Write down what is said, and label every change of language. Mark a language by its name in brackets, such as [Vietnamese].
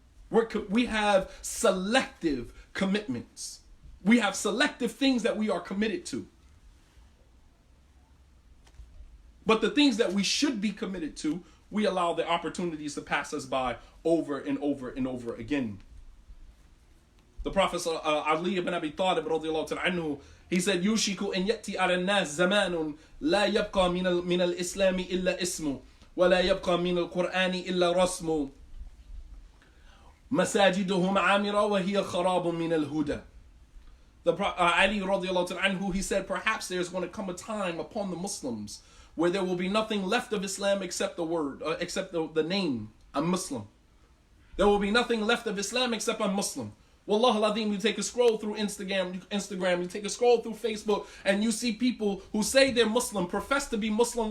[English] We have selective commitments. We have selective things that we are committed to. But the things that we should be committed to, we allow the opportunities to pass us by over and over and over again. The Prophet Ali ibn Abi Talib radiallahu ta'ala anhu, he said, [Arabic] يُوشِكُ أَن يَأْتِي عَلَى النَّاسِ زَمَانٌ لَا يَبْقَى مِنَ الْإِسْلَامِ إِلَّا اسْمُ وَلَا يَبْقَى مِنَ الْقُرْآنِ إِلَّا رَسْمُ مَسَاجِدُهُمْ عَامِرَةٌ وَهِيَ خَرَابٌ مِنَ الْهُدَى. [English] The Ali radiallahu ta'ala anhu, he said, perhaps there's going to come a time upon the Muslims where there will be nothing left of Islam except the word, except the name, I'm Muslim. There will be nothing left of Islam except I'm Muslim. [Arabic] Wallah al-azim, [English] you take a scroll through Instagram, you take a scroll through Facebook, and you see people who say they're Muslim, profess to be Muslim.